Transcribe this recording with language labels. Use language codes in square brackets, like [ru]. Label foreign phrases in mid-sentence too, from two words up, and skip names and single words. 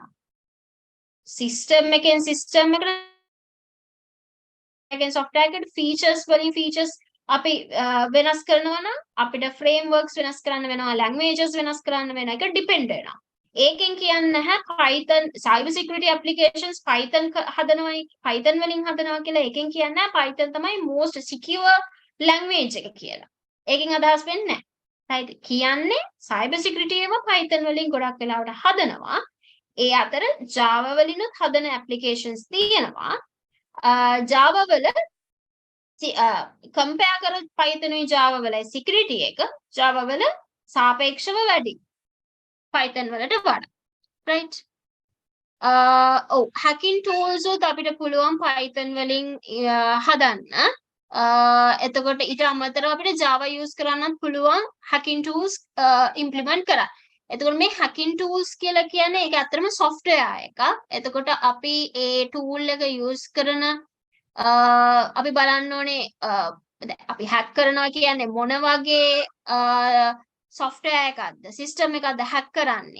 [si] system එකෙන් system එකෙන් software එකට features වලින් features අපි වෙනස් කරනවා නම් අපිට frameworks වෙනස් කරන්න වෙනවා, languages වෙනස් කරන්න වෙනවා. ඒක depend වෙනවා. ඒකෙන් කියන්නේ නැහැ Python [en] cyber security applications [si] Python හදනවයි Python වලින් හදනවා කියලා. ඒකෙන් කියන්නේ නැහැ Python තමයි [en] most secure language [si] එක කියලා. ඒකෙන් අදහස් වෙන්නේ නැහැ. right? කියන්නේ [en] cyber security [si] ඒව Python වලින් ගොඩක් වෙලාවට හදනවා. ඒ අතර Java වලිනුත් හදන applications තියෙනවා. Java වල compare කරොත් Python උයි Java වලයි security එක Java වල සාපේක්ෂව වැඩි Python වලට වඩා, right? [en] hacking tools [si] උත් අපිට පුළුවන් Python වලින් හදන්න. එතකොට ඊට අමතරව අපිට Java use කරන්නත් පුළුවන් [en] hacking tools [si] implement කරන්න. එතකොට මේ [en] hacking tools [si] කියලා කියන්නේ ඒක ඇත්තටම software එකක්. එතකොට අපි ඒ tool එක use කරන අපි බලන්න ඕනේ අපි hack කරනවා කියන්නේ මොන වගේ software එකක්ද system එකක්ද hack කරන්නේ.